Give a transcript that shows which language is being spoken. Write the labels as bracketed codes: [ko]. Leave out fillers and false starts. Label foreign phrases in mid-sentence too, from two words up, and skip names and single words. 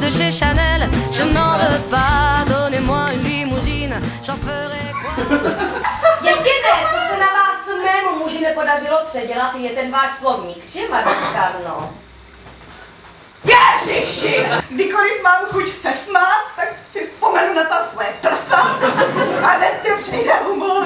[fr] chez Chanel. Je n'en veux pas, donnez-moi une limousine, j'en ferai quoi? [cs] Jediné, co se na vás mému muži nepodařilo předělat, je ten váš slovník, že, Marčkarno? Ježiši! Kdykoliv mám chuť se smát, tak si vzpomenu na ta své prsa a hned ti přijde humor.